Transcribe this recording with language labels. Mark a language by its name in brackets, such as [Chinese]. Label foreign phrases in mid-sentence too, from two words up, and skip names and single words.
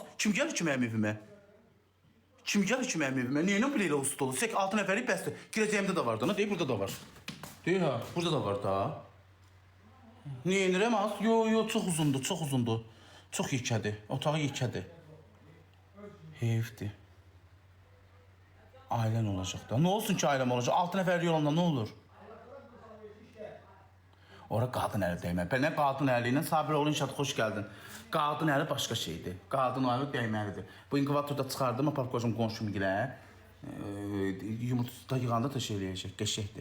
[Azerbaijani] Kim gəlir ki mənim evimə? Kim gəlir ki mənim evimə? Neyinə bu o stolu? 6 nəfərlik bəsdir. Girəcəyimdə də var da. Deyir burada da var. Deyir ha. Burada da var da. Ne edirəm az? Yo çox uzundur. Çox uzundur. Çox yekədir. Otağı yekədir. Heyifdir. [Turkish] Ailen olacak da. Ne olsun ki ailem olacak? [Azerbaijani] 6 nəfərlik olanda [Turkish] ne olur? [Azerbaijani] Ora qadın əli dəymə. Nə qadın əli ilə Sabiroğlu inşaat xoş gəldin. Qadın əli başqa şeydir. Qadın əli dəyməlidir. Bu inkubatorda çıxardım, apar qoşum qonşum gilə. Yumurta yığanda da şey eləyəcək, qəşəkdir.